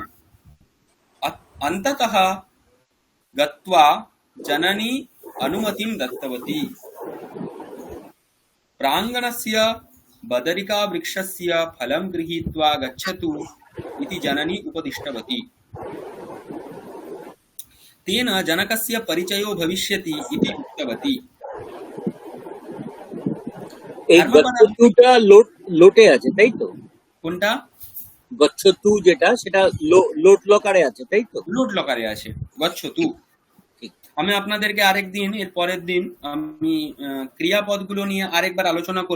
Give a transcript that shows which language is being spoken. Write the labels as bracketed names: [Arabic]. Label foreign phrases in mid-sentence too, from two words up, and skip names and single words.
[Sanskrit] अन्ततः गत्वा जननी अनुमतिं दत्तवती। प्राङ्गणस्य बदरिकावृक्षस्य फलं गृहीत्वा गच्छतु इति जननी उपदिष्टवती। तेन जनकस्य परिचयो भविष्यति इति उक्तवती। [Bangla] এই গচ্ছতুটা লোটে আছে, তাই তো? কোনটা? গচ্ছতু যেটা, সেটা লোট লকারে আছে, তাই তো? লোট লকারে আছে গচ্ছতু। ঠিক। আমি আপনাদেরকে আরেকদিন, এর পরের দিন আমি ক্রিয়াপদগুলো নিয়ে আরেকবার আলোচনা করব।